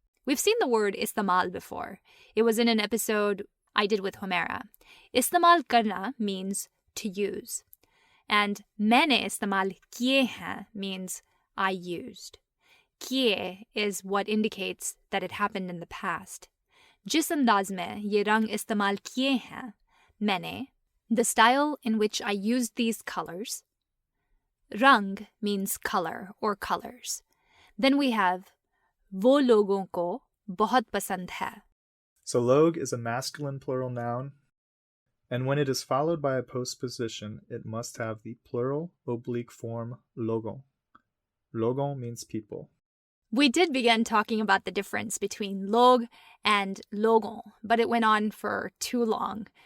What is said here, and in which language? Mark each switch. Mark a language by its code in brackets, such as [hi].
[en] We've seen the word istamal before. It was in an episode I did with Humera. Istamal karna means to use. And [hi] मैंने इस्तेमाल किए हैं [en] means I used. किए is what indicates that it happened in the past. [hi] जिस अंदाज में ये रंग इस्तेमाल किए हैं मैंने, [en] the style in which I used these colors. Rang means color or colors. Then we have [hi] वो लोगों को बहुत पसंद है. [en] So log is a masculine plural noun, and when it is followed by a postposition, it must have the plural oblique form logon. Logon means people. We did begin talking about the difference between log and logon, but it went on for too long.